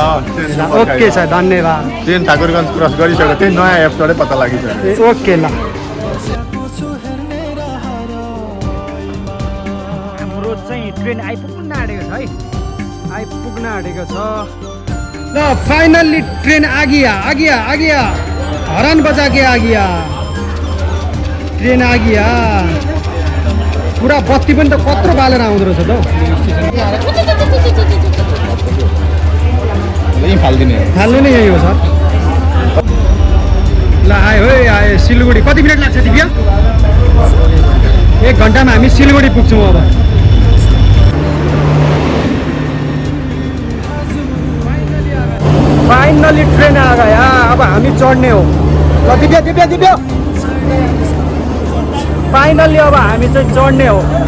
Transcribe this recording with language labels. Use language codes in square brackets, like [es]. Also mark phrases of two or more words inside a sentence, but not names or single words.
[ne] ओके सर धन्यवाद ट्रेन ठाकुरगञ्ज क्रस गरिसकेको थिएँ नयाँ एप्सबाटै पत्ता लागिसक्यो ए ओके ल हाम्रो चाहिँ ट्रेन आइपुग्न आँटेको छ है आइपुग्न आँटेको छ ल फाइनल्ली [hi] ट्रेन आगिया आगिया आगिया हरान बजा के आगिया ट्रेन आगिया [ne] पुरा बत्ती पनि त कत्रो बालेर आउँदो रहेछ त फाल्नु नै यही हो सर ल आयो है आयो सिलगढी कति मिनट लाग्छ दिव्या 1 घन्टामा हामी सिलगढी पुग्छौँ अब फाइनली [hi] ट्रेन आ गया [ne] अब हामी चढ्ने हो ल दिव्या दिव्या दिव्या फाइनली अब हामी चाहिँ चढ्ने हो